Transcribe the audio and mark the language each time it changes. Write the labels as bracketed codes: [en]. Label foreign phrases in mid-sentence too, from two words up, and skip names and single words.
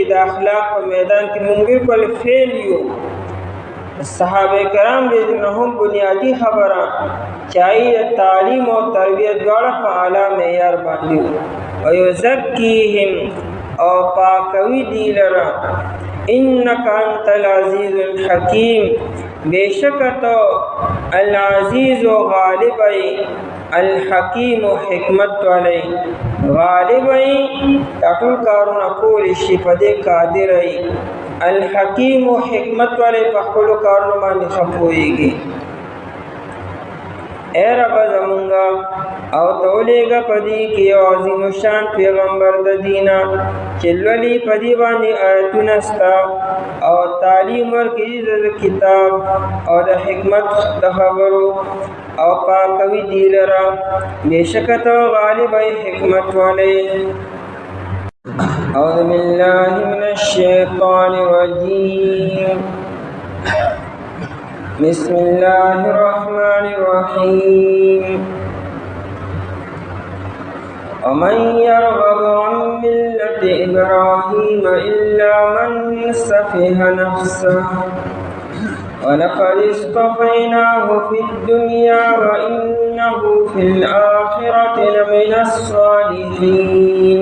[ps] د اخلاق په میدان کې موږ بالکل فیل یو. صحابه کرام رضوانهم بنیادی خبره چاہیے تعلیم او تربیت دواړه په اعلی معیار باندې او یزکیهم او پاکوي دي لره. [ar] انک انت العزیز الحکیم، [ps] بیشک تو العزیز و غالب ای، الحکیم و حکمت والی. غالب ای ټول کارونه کولی شي، په دې قادر ای. الحکیم و حکمت والے په خپلو کارونو باندې ښه پوهېږي. اے رب زمونږه او ته ولېږه په دې کې یو عظیم الشان پیغمبر د دینه چې لولي په دې باندې آیتونه ستا او تعلیم ورکړي د کتاب او د حکمت د خبرو او پاکوي دې لره. بېشکه ته غالب ای، حکمت والی. [ar] أعوذ بالله من الشيطان الرجيم. بسم الله الرحمن الرحيم. ومن يرغب عن ملة إبراهيم إلا من سفه نفسه ولقد اصطفيناه في الدنيا وإنه في الآخرة لمن الصالحين.